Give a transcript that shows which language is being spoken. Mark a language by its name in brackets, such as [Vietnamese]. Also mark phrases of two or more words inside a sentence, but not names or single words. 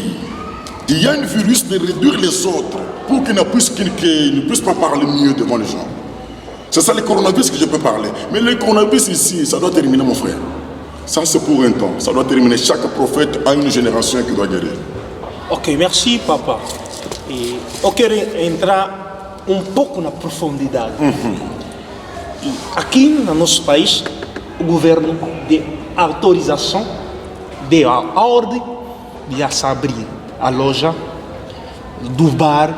[French] Il y a un virus de réduire les autres pour qu'ils ne puissent pas parler mieux devant les gens. C'est ça le coronavirus que je peux parler. Mais le coronavirus ici, ça doit terminer mon frère. Ça c'est pour un temps. Ça doit terminer. Chaque prophète a une génération qui doit guérir. Ok, merci papa. [Portuguese] E eu quero entrar pouco na profundidade. E aqui no nosso país, o governo deu autorização, deu a ordem de se abrir a loja do bar.